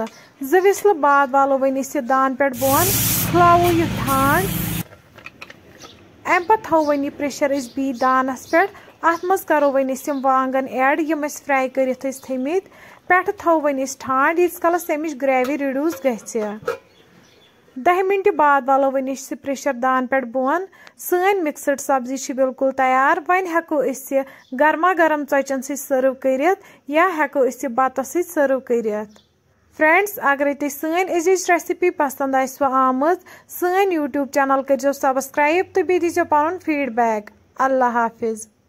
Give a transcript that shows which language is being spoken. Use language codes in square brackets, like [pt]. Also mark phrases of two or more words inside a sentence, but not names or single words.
[ks] 2 विसल बाद वालो वन दान पे बोन, खलावो यह ठंड। अम पे थो वन प्रेशर बी दानस पे। अत मज करो वन वांगन ऐड यम फ्राई कर थमित। पे थो वन ठंड यीस कलस अमिच ग्रेवी रिड्यूस गि। 10 मिनट बाद वालो वन प्रेशर दान पे बोन। सन मिक्सड सब्जी बिल्कुल तैयार। वन हेको गर्मा गर्म चचन सर्व कर या हेको बत सर्व कर। फ्रेंड्स, अगर तुम सन अजीज रेसिपी पसंद आम सन यूट्यूब चैनल करो सब्सक्राइब तो बी दीजो पन फीडबैक। [ur] اللہ حافظ.